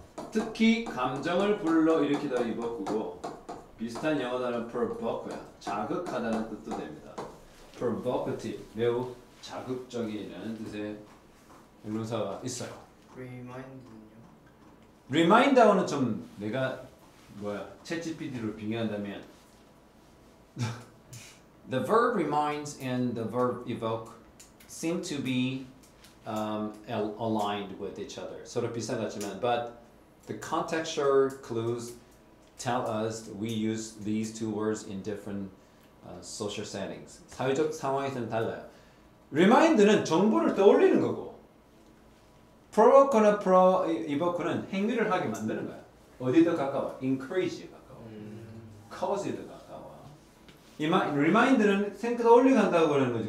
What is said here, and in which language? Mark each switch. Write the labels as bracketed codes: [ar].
[ko] 특히 감정을 불러 일으키다 evoke고 비슷한 영어 단어 provoke야. 자극하다는 뜻도 됩니다. provocative, 매우 자극적이라는 뜻의 형용사가 있어요. remind는요? remind하고는 좀 내가 챗GPT로 빙의한다면 [en] the verb reminds and the verb evoke seem to be aligned with each other. [ko] 서로 비슷한 것 같지만 [en] but the contextual clues tell us we use these two words in different social settings. [ko] 사회적 상황에서는 달라요. remind는 정보를 떠올리는 거고 provoke나 evoke는 행위를 하게 만드는 거야. 어디 더 가까워? encourage에 가까워. cause에 더 가까워. remind는 떠올리게 한다고 그러는 거지.